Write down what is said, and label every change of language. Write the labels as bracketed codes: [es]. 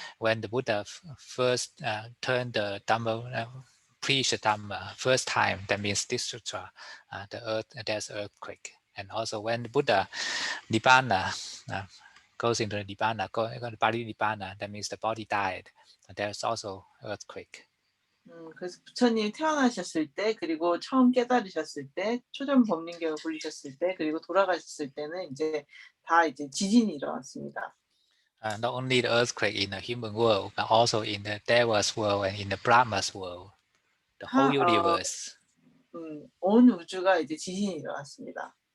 [en] When the Buddha first turned the Dhamma, preached the Dhamma first time, that means this sutra, there's earthquake. And also when the Buddha Nibbana goes into the Nibbana, Nibbana, that means the body died, there's also earthquake. [ko] 그래서 부처님이 태어나셨을 때, 그리고 처음 깨달으셨을 때, 초전 법륜경을 굴리셨을 때, 그리고 돌아가셨을 때는 이제 다 이제 지진이 일어났습니다. [en] Not only the earthquake in the human world, but also in the Deva's world and in the Brahma's world, the whole universe. [ko] 온 우주가 이제 지진이 일어났습니다.